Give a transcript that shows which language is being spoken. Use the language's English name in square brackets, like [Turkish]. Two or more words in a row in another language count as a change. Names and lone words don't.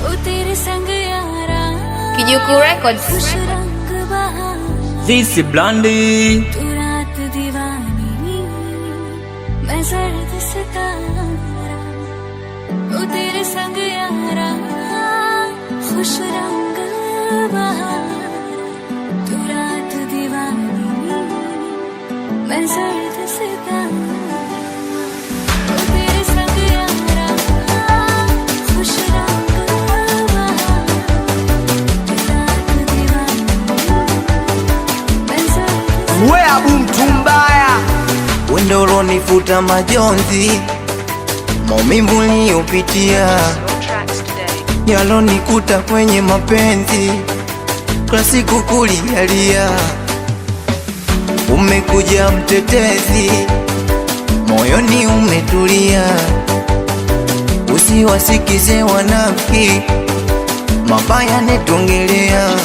[English] Kijuku Records. This is Blondie. [Hindi] तू रात दीवानी मैं सर्द सितारा वो तेरे संग यारा खुश रंग बहार तू रात दीवानी मैं सर्द सितारा वो तेरे संग यारा खुश रंग बहार तू रात दीवानी मैं सर्द [Swahili] We abu mtu mbaya, wendo ulonifuta majonzi, maumivu niliyopitia, yalonikuta kwenye mapenzi, kila siku kulialia. Umekuja mtetezi, moyoni umetulia, usiwasikize wanafiki, mabaya netongelea.